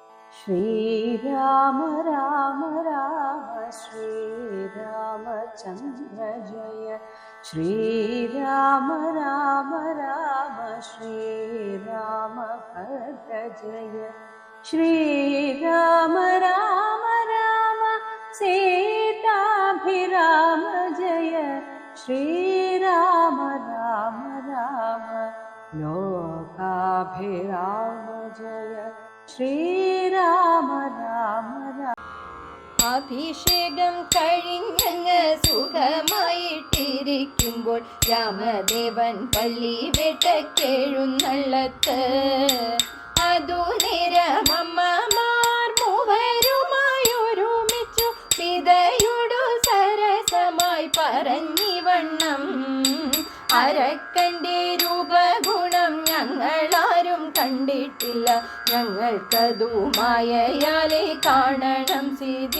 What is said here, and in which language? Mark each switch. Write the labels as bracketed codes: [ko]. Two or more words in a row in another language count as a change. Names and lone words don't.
[sa] श्रीराम राम राम श्रीरामचन्द्र जय श्रीराम राम राम श्रीरामभद्र जय श्रीराम राम राम सीताभिराम जय श्रीराम राम राम लोकाभिराम जय ശ്രീരാമ രാമ രാമ. [ml] അഭിഷേകം കഴിഞ്ഞങ്ങ് സുഖമായിട്ടിരിക്കുമ്പോൾ രാമദേവൻ പള്ളി വേട്ടക്കെഴുന്നള്ളത്ത്. അതു നേരമമ്മമാർ മൂവരുമായൊരുമിച്ചു പിതയോടു സരസമായി പറഞ്ഞിവണ്ണം, അരക്കൻ്റെ രൂപഗുണം ഞങ്ങളാരും കണ്ടിട്ടില്ല, ഞങ്ങൾക്കതു മായയാലെ കാണണം സീതേ.